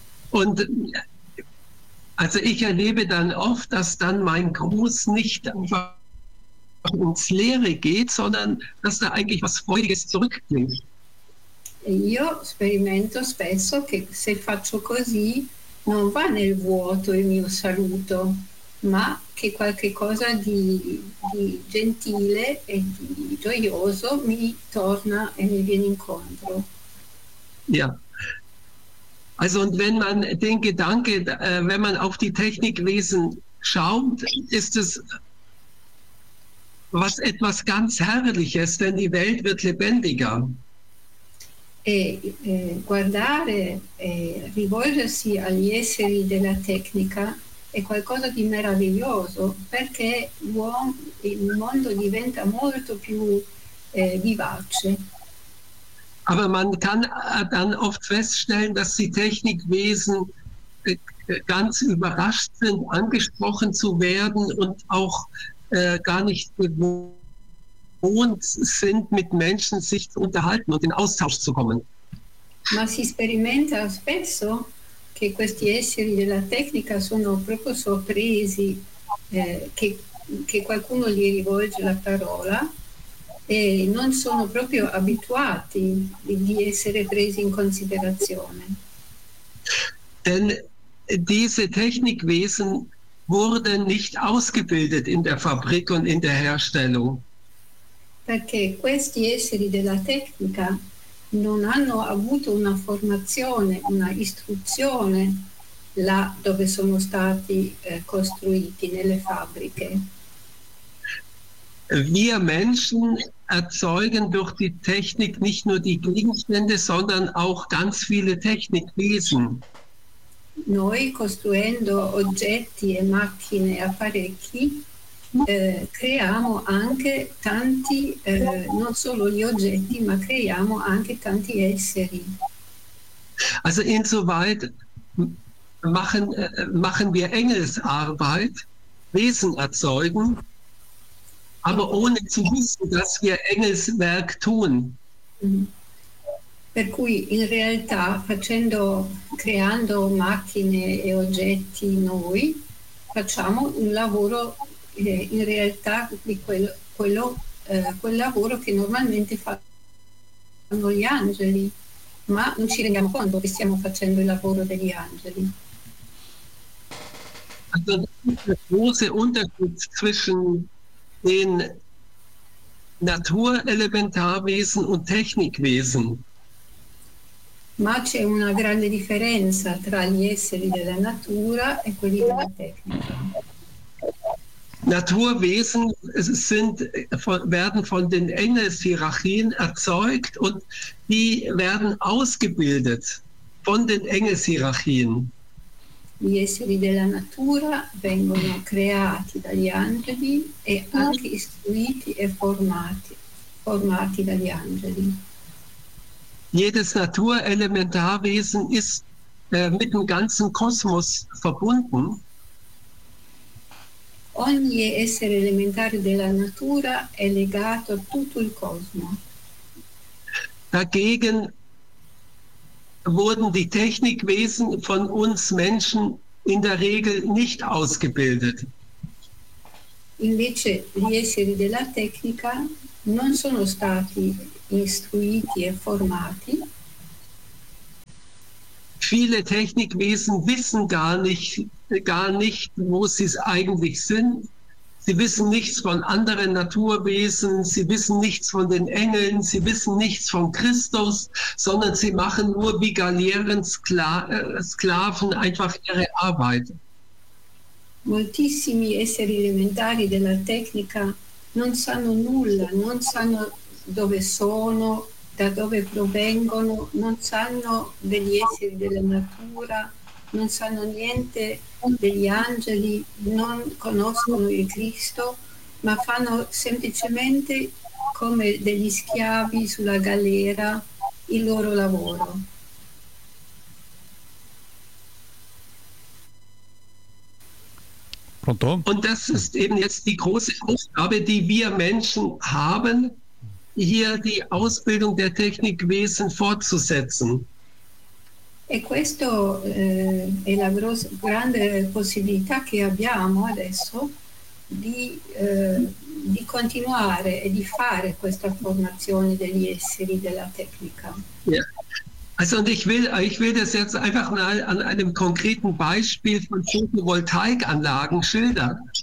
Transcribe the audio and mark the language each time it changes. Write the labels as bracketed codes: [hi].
[de] Und also ich erlebe dann oft, dass dann mein Gruß nicht einfach ins Leere geht, sondern dass da eigentlich was Freudiges zurückklingt. [it] Io sperimento spesso che se faccio così non va nel vuoto il mio saluto, ma che qualche cosa di gentile e di gioioso mi torna e mi viene incontro. [de] Ja. Also und wenn man den Gedanke, wenn man auf die Technikwesen schaut, ist es was etwas ganz Herrliches, denn die Welt wird lebendiger. [it] E guardare e rivolgersi agli esseri della tecnica è qualcosa di meraviglioso perché il mondo diventa molto più vivace. [de] Aber man kann dann oft feststellen, dass die Technikwesen ganz überrascht sind, angesprochen zu werden und auch gar nicht gewohnt sind, mit Menschen sich zu unterhalten und in Austausch zu kommen. [it] Ma si sperimenta spesso che questi esseri della tecnica sono proprio sorpresi che qualcuno gli rivolge la parola e non sono proprio abituati di essere presi in considerazione. [de] Denn diese Technikwesen wurden nicht ausgebildet in der Fabrik und in der Herstellung. [it] Perché questi esseri della tecnica non hanno avuto una formazione, una istruzione là dove sono stati costruiti, nelle fabbriche. [de] Wir Menschen erzeugen durch die Technik nicht nur die Gegenstände, sondern auch ganz viele Technikwesen. [it] Noi costruendo oggetti e macchine e apparecchi creiamo anche tanti, non solo gli oggetti, ma creiamo anche tanti esseri. [de] Also insoweit machen wir Engelsarbeit, Wesen erzeugen, aber ohne zu wissen, dass wir Engelswerk tun. [it] Per cui in realtà creando macchine e oggetti noi facciamo un lavoro in realtà di quel lavoro che normalmente fanno gli angeli, ma non ci rendiamo conto che stiamo facendo il lavoro degli angeli. [de] Also, der große Unterschied zwischen den Naturelementarwesen und Technikwesen. [it] Ma c'è una grande differenza tra gli esseri della natura e quelli della tecnica. [de] Naturwesen werden von den Engelshierarchien erzeugt und die werden ausgebildet von den Engelshierarchien. [it] Gli esseri della natura vengono creati dagli angeli e anche istruiti e formati dagli angeli. [de] Jedes Naturelementarwesen ist mit dem ganzen Kosmos verbunden. [it] Ogni essere elementare della natura è legato a tutto il cosmo. [de] Dagegen wurden die Technikwesen von uns Menschen in der Regel nicht ausgebildet. [it] invece gli esseri della tecnica non sono stati istruiti e formati. [de] Viele Technikwesen wissen gar nicht, wo sie eigentlich sind. Sie wissen nichts von anderen Naturwesen, sie wissen nichts von den Engeln, sie wissen nichts von Christus, sondern sie machen nur wie Galeeren-Sklaven einfach ihre Arbeit. [it] Moltissimi esseri elementari della tecnica non sanno nulla, non sanno dove sono, da dove provengono, non sanno degli esseri della natura, non sanno niente degli angeli, non conoscono il Cristo, ma fanno semplicemente come degli schiavi sulla galera il loro lavoro. Pronto? [de] Und das ist eben jetzt die große Aufgabe, die wir Menschen haben, hier die Ausbildung der Technikwesen fortzusetzen. [it] E questo è la grande possibilità che abbiamo adesso di continuare e di fare questa formazione degli esseri della tecnica. Yeah. [de] Also und ich will das jetzt einfach mal an einem konkreten Beispiel von Photovoltaikanlagen schildern.